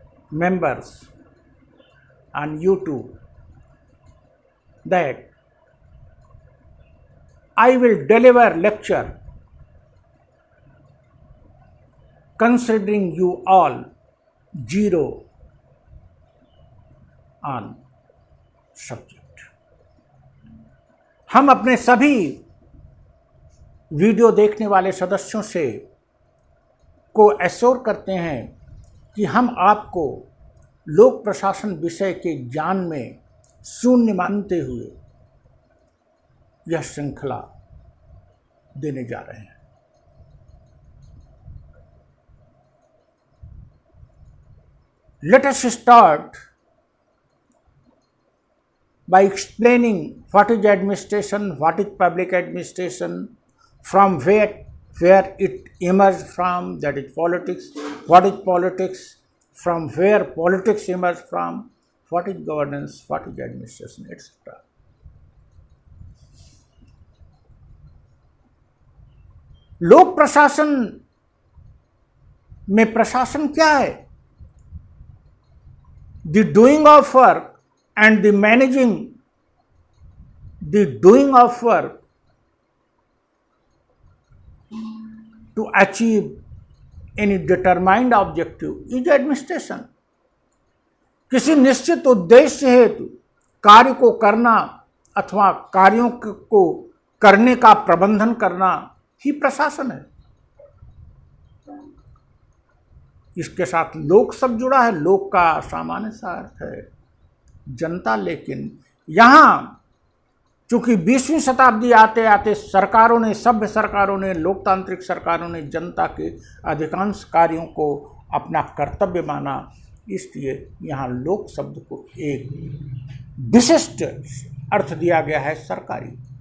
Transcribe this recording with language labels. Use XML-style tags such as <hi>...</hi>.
<en>members and you too that I will deliver lecture considering you all zero on subject.</en> <hi>हम अपने सभी video देखने वाले सदस्यों से को एश्योर करते हैं कि हम आपको लोक प्रशासन विषय के ज्ञान में शून्य मानते हुए यह श्रृंखला देने जा रहे हैं।</hi> <en>Let us start by explaining what is administration, what is public administration, from where it emerged from, that is politics, what is politics, from where politics emerged from, what is governance, what is administration, etc.</en> <hi>लोक प्रशासन में प्रशासन क्या है?</hi> <en>The doing of work and the managing the doing of work to achieve any determined objective is administration.</en> <hi>किसी निश्चित उद्देश्य हेतु कार्य को करना अथवा कार्यों को करने का प्रबंधन करना ही प्रशासन है। इसके साथ लोक शब्द जुड़ा है। लोक का सामान्य सा अर्थ है जनता, लेकिन यहाँ चूंकि 20वीं शताब्दी आते आते सरकारों ने, सभ्य सरकारों ने, लोकतांत्रिक सरकारों ने जनता के अधिकांश कार्यों को अपना कर्तव्य माना, इसलिए यहाँ लोक शब्द को एक विशिष्ट अर्थ दिया गया है, सरकारी।</hi>